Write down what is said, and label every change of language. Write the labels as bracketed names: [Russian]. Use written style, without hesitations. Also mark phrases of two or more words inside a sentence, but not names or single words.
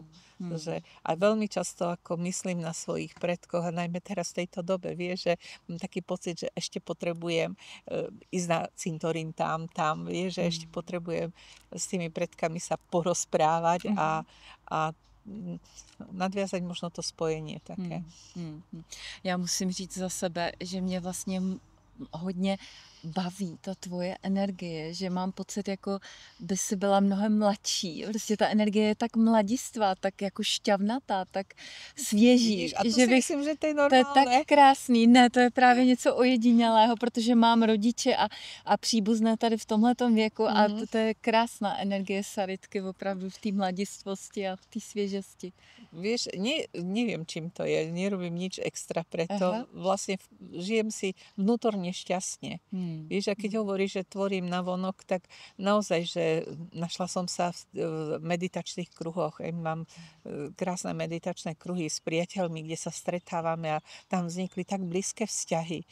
[Slovak] Že aj veľmi často, ako myslím na svojich predkoch, a najmä teraz v tejto dobe, vieš, že mám taký pocit, že ešte potrebujem ísť na cintorín tam, vieš, že ešte potrebujem s tými predkami sa porozprávať a nadviazať možno to spojenie také. [Czech] Já musím říct za sebe, že mě vlastně hodně baví ta tvoje energie, že mám pocit, jako by si byla mnohem mladší. Prostě ta energie je tak mladistvá, tak jako šťavnatá, tak svěží, Vidíš, a to že si myslím, že to je to je tak [Slovak] normálne. [Czech] krásný. Ne, to je právě něco ojedinělého, protože mám rodiče a příbuzné tady v tomhletom věku a to je krásná energie Saritky opravdu v té mladistvosti a v té svěžesti. [Slovak] Vieš, neviem, čím to je, nerobím nič extra preto. Aha. Vlastne žijem si vnútorne šťastne. Vieš, a keď hovoríš, že tvorím navonok, tak naozaj, že našla som sa v meditačných kruhoch. Mám krásne meditačné kruhy s priateľmi, kde sa stretávame a tam vznikli tak blízke vzťahy.